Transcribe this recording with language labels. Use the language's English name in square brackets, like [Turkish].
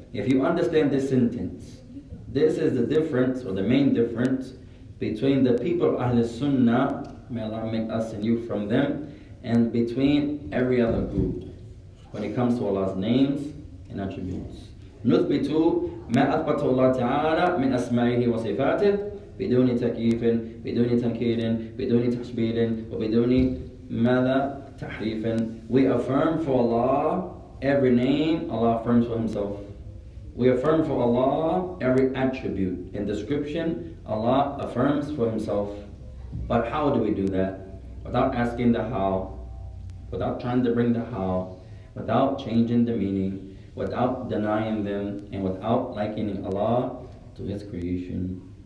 [English] If you understand this sentence, this is the difference, or the main difference, between the people of Ahl Sunnah, may Allah make us and you from them, and between every other group when it comes to Allah's names and attributes. [Arabic] نثبت ما أثبته الله تعالى من أسمائه وصفاته بدون تكييف بدون تنكير بدون تشبيه وبدون ماذا تحريف. [English] We affirm for Allah every name Allah affirms for Himself. We affirm for Allah every attribute and description Allah affirms for Himself. But how do we do that? Without asking the how, without trying to bring the how, without changing the meaning, without denying them, and without likening Allah to His creation.